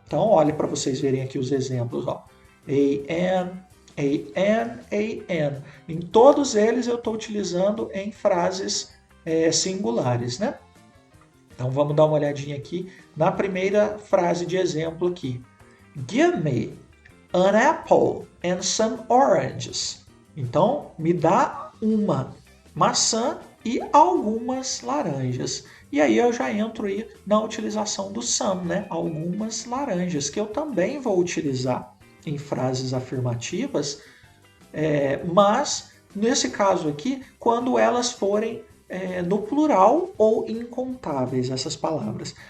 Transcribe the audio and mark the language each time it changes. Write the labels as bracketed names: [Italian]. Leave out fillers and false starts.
[Portuguese] Então, olha para vocês verem aqui os exemplos. Ó. A, an. Em todos eles eu estou utilizando em frases singulares, né? Então, vamos dar uma olhadinha aqui na primeira frase de exemplo aqui. [English] Give me an apple and some oranges. [Portuguese] Então, me dá uma maçã e algumas laranjas. E aí eu já entro aí na utilização do some, né? Algumas laranjas, que eu também vou utilizar em frases afirmativas, mas nesse caso aqui, quando elas forem no plural ou incontáveis, essas palavras.